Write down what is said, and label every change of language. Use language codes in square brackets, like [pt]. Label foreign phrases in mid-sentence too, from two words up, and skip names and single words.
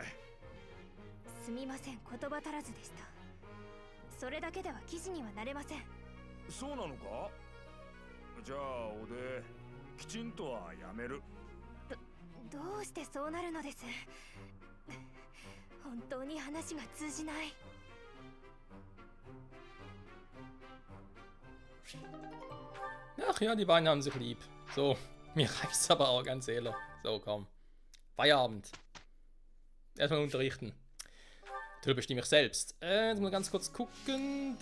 [ja] すみません、言葉足らずでした。それだけでは騎士にはなれません。そうなのか。じゃあ俺きちんとはやめる。どうしてそうなるのです。本当に話が通じない。 [de] Ach ja, die beiden haben sich lieb. So, mir reicht's aber auch, ganz ehrlich. So, komm. Feierabend. Erstmal unterrichten. Natürlich bestimme ich selbst. Jetzt mal ganz kurz gucken.